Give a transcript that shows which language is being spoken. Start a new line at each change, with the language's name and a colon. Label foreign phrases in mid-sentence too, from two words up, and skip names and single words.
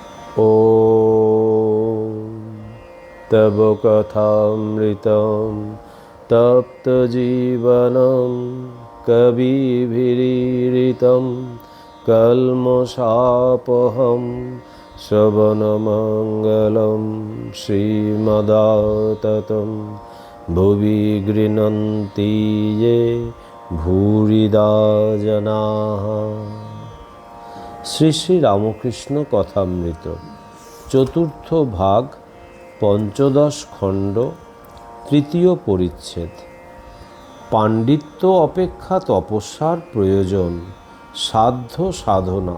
Sanskrit: ॐ तव कथामृतं तप्तजीवनं कविभिरीडितं कल्मषापहं श्रवणमङ्गलं श्रीमदाततं भुवि गृह्णन्ति ये भूरिदा जनाः।
Bangla: শ্রী শ্রী রামকৃষ্ণ কথামৃত চতুর্থ ভাগ পঞ্চদশ খণ্ড তৃতীয় পরিচ্ছেদ। পাণ্ডিত্য অপেক্ষা তপস্যার প্রয়োজন, সাধ্য সাধনা।